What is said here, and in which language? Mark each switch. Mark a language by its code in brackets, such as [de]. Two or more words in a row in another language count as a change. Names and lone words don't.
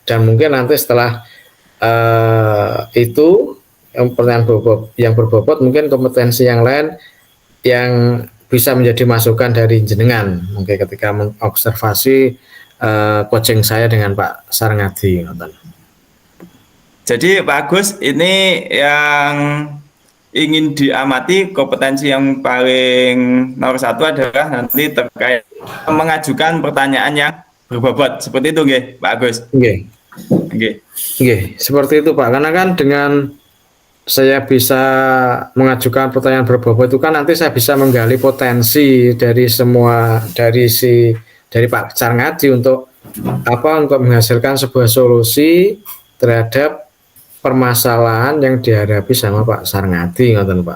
[id] Dan mungkin nanti setelah itu pertanyaan yang berbobot, mungkin kompetensi yang lain yang bisa menjadi masukan dari jenengan mungkin ketika mengobservasi coaching saya dengan Pak Sarngadi. Jadi Pak Agus, ini yang ingin diamati kompetensi yang paling nomor 1 adalah nanti terkait mengajukan pertanyaan yang berbobot, seperti itu nggih Pak Agus? [jv] Nggih. Nggih, [id] seperti itu Pak. Karena kan dengan saya bisa mengajukan pertanyaan berbobot itu kan nanti saya bisa menggali potensi dari Pak Sarngadi untuk menghasilkan sebuah solusi terhadap permasalahan yang dihadapi sama Pak Sarngadi, ngoten Pak.